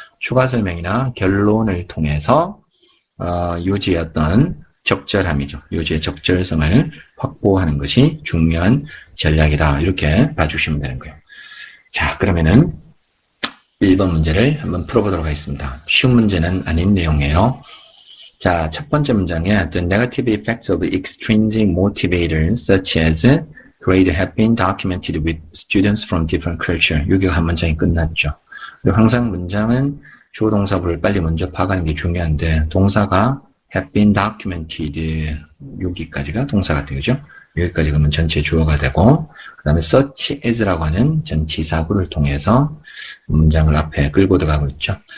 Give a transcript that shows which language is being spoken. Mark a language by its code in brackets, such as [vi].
[ko] 추가 설명이나 결론을 통해서, 요지의 어떤 적절함이죠. 요지의 적절성을 확보하는 것이 중요한 전략이다. 이렇게 봐주시면 되는 거예요. 자, 그러면은 1번 문제를 한번 풀어보도록 하겠습니다. 쉬운 문제는 아닌 내용이에요. 자, 첫 번째 문장에 [en] The negative effects of extrinsic motivators such as grade have been documented with students from different culture. [ko] 여기가 한 문장이 끝났죠. 그리고 항상 문장은 주어 동사부를 빨리 먼저 파악하는 게 중요한데 동사가 [en] have been documented [ko] 여기까지가 동사가 되죠. 여기까지 그러면 전체 주어가 되고 그 다음에 such as라고 하는 전치사구를 통해서 문장을 앞에 끌고 들어가고 있죠.